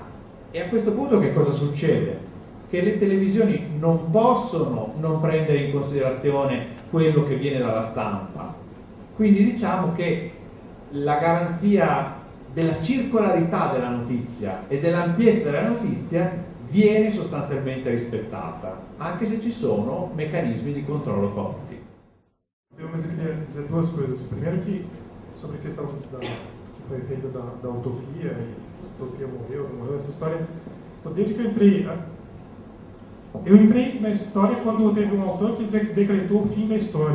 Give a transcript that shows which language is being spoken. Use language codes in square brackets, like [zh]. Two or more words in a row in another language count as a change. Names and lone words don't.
[it] E a questo punto che cosa succede? Che le televisioni non possono non prendere in considerazione quello che viene dalla stampa. Quindi diciamo che la garanzia della circolarità della notizia e dell'ampiezza della notizia viene sostanzialmente rispettata, anche se ci sono meccanismi di controllo forti. [pt] Mas eu queria dizer duas coisas. Primeiro que, sobre a questão que foi feita da utopia, e se a utopia morreu, não morreu, essa história, desde que eu entrei na história quando teve um autor que decretou o fim da história.